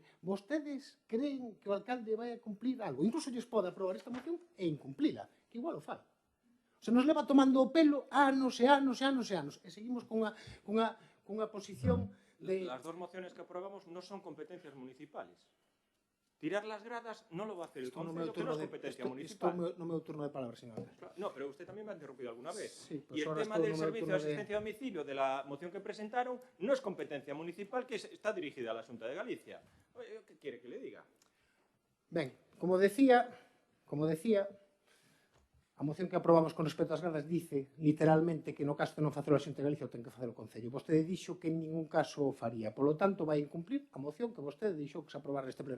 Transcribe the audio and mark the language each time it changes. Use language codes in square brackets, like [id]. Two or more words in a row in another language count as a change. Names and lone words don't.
[gl] Vostedes creen que o alcalde vai a cumplir algo? Incluso lles pode aprobar esta moción e incumplila, que igual o fai. Se nos leva tomando o pelo anos e anos e anos e anos, e seguimos cunha posición de... [es] Las 2 mociones que aprobamos non son competencias municipales. Tirar las gradas non lo va a hacer el Concello, que non es competencia municipal. [gl] Isto no meu turno de palabra, señor Alcalde. [es] No, pero usted también me ha interrumpido alguna vez. Sí, pues y el tema del servicio de asistencia a domicilio de la moción que presentaron no es competencia municipal, que está dirigida a la Xunta de Galicia. ¿Qué quiere que le diga? [gl] Ben, como decía, a moción que aprobamos con respecto ás gradas dice literalmente que no caso de non facelo a Xunta de Galicia o ten que facelo o Concello. Vostede dixo que en ningún caso o faría. [es] Por lo tanto, [gl] vai incumplir a moción que vostede dixo que se aprobara neste pleno.